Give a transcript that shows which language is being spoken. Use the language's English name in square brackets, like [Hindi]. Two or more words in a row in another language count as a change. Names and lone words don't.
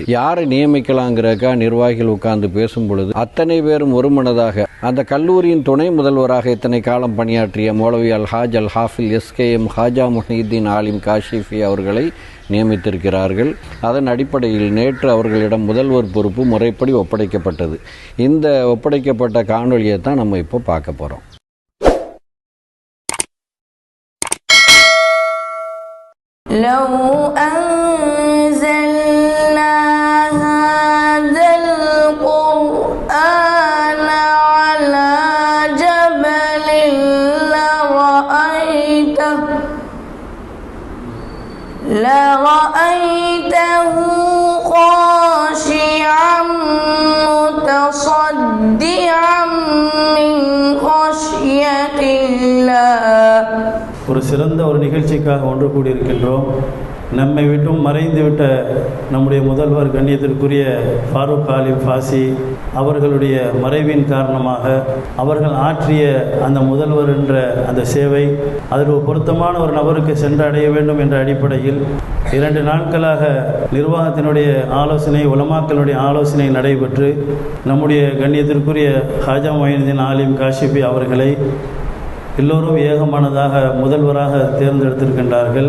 [Tamil] யாரை நியமிக்கலாங்கிறக்கா நிர்வாகிகள் உட்கார்ந்து பேசும் பொழுது அத்தனை பேரும் ஒருமனதாக அந்த கல்லூரியின் துணை முதல்வராக இத்தனை காலம் பணியாற்றிய மௌலவி அல்-ஹாஜ் அல்-ஹாஃபில் எஸ்.கே.எம். ஹாஜா முஹீதீன் ஆலிம் காஷிஃபி அவர்களை நியமித்திருக்கிறார்கள். அதன் அடிப்படையில் நேற்று அவர்களிடம் முதல்வர் பொறுப்பு முறைப்படி ஒப்படைக்கப்பட்டது. இந்த ஒப்படைக்கப்பட்ட காணொலியை தான் நம்ம இப்போ பார்க்க போகிறோம். [Arabic] لو أنزلنا هذا القرآن على جبل لرأيته خاشعا متصدعا من خشية الله. [Tamil] ஒரு சிறந்த ஒரு நிகழ்ச்சிக்காக ஒன்று கூடியிருக்கின்றோம். நம்மை விட்டும் மறைந்துவிட்ட நம்முடைய முதல்வர் கண்ணியத்திற்குரிய ஃபாரூக் ஆலிம் ஃபாசி அவர்களுடைய மறைவின் காரணமாக அவர்கள் ஆற்றிய அந்த முதல்வர் என்ற அந்த சேவை அதில் பொருத்தமான ஒரு நபருக்கு சென்றடைய வேண்டும் என்ற அடிப்படையில் 2 நாட்களாக நிர்வாகத்தினுடைய ஆலோசனை, உலமாக்களுடைய ஆலோசனை நடைபெற்று நம்முடைய கண்ணியத்திற்குரிய ஹாஜா முஹீதீன் ஆலிம் காஷிஃபி அவர்களை எல்லோரும் ஏகமானதாக முதல்வராக தேர்ந்தெடுத்திருக்கின்றார்கள்.